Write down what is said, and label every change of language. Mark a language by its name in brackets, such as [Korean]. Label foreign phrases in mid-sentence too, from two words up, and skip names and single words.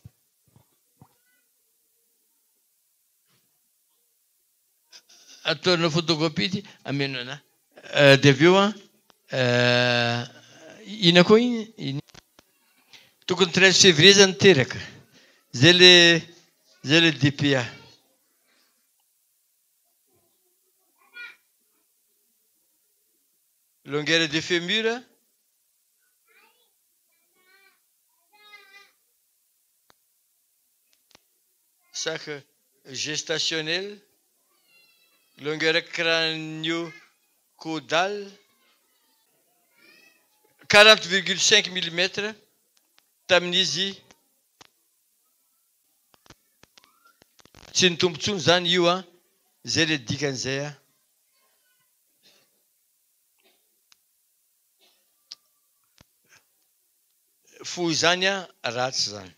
[Malagasy] Ataonao photocopie ity ameno ana. Dia avy eo ina koa iny? Tokony 13 février zany teraka. [French] Zay le DPA. Longueur de fémur, sac gestationnel, longueur crânio-caudale, 40,5 mm. [Malagasy] Tamin'izy tsy ny tompontsony zany io zay le dikan'izay fohy zany ratsy zany.